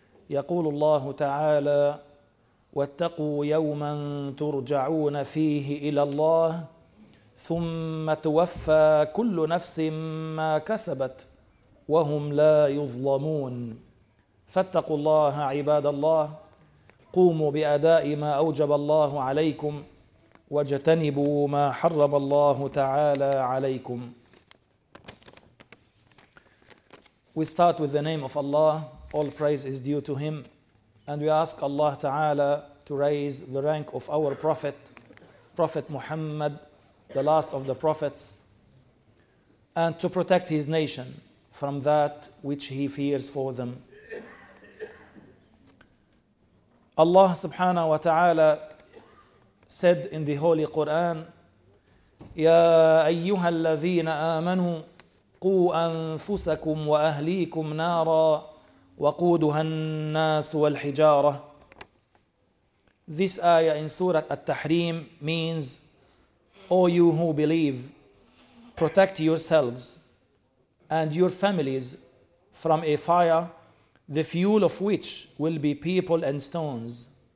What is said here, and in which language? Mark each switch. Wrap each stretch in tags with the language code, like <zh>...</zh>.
<ar>يقول الله تعالى: واتقوا يوما ترجعون فيه إلى الله ثم توفى كل نفس ما كسبت وهم لا يظلمون. فاتقوا الله عباد الله، قوموا بأداء ما أوجب الله عليكم، واجتنبوا ما حرم الله تعالى عليكم.</ar> <en>We start with the name of Allah. All praise is due to Him. And we ask Allah Ta'ala to raise the rank of our Prophet, Prophet Muhammad, the last of the Prophets, and to protect his nation from that which he fears for them. Allah Subhanahu Wa Ta'ala said in the Holy Quran:</en> <ar>يَا أَيُّهَا الَّذِينَ آمَنُوا قُوا أَنفُسَكُمْ وَأَهْلِيكُمْ نَارًا وَقُودُهَا النَّاسُ وَالْحِجَارَةُ.</ar> <en>This ayah in Surah At-Tahrim means: O you who believe, protect yourselves and your families from a fire, the fuel of which will be people and stones.</en>